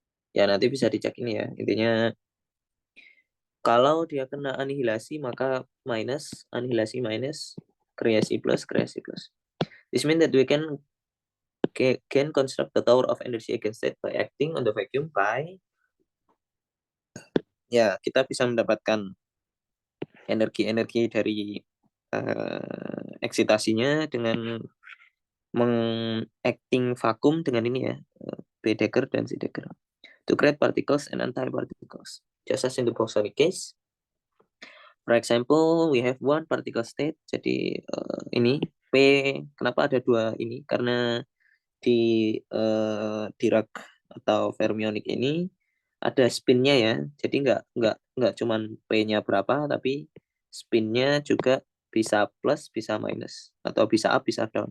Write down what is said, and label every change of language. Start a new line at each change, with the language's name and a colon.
Indonesian: Ya nanti bisa dicek ini ya. Intinya kalau dia kena anihilasi maka minus, anihilasi minus, kreasi plus, kreasi plus.
English: This means that we can construct the tower of energy eigenstate by acting on the vacuum by,
Indonesian: ya kita bisa mendapatkan energi dari eksitasinya dengan mengacting vakum dengan ini ya, B-Dagger dan C-Dagger.
English: To create particles and anti-particles. Just as in the Boxonic case. For example, we have one particle state.
Indonesian: Jadi ini P, kenapa ada dua ini? Karena di Dirac atau fermionic ini ada spinnya ya. Jadi nggak cuman P-nya berapa, tapi spinnya juga bisa plus, bisa minus, atau bisa up, bisa down.